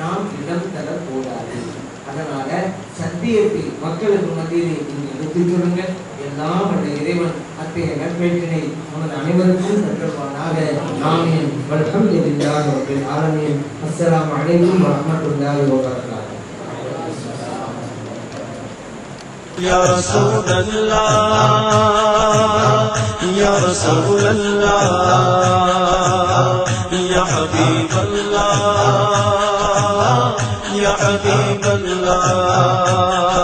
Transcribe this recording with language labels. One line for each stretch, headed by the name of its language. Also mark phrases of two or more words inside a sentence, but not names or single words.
Tamil: அதற்கு நாம் இடம் தரக்கூடாது. அதனால சத்தியத்தை மக்களுக்கு மத்தியிலே நீங்கள் எடுத்துச் சொல்லுங்கள். எல்லாம் அந்த இறைவன் அத்தகைய நற்பேற்றினை நமது அனைவருக்கும் தருவானாக.
Arabic: آمين. والحمد لله رب العالمين. السلام عليكم ورحمة الله وبركاته. يا رسول الله يا رسول الله يا حبيب الله يا حبيب الله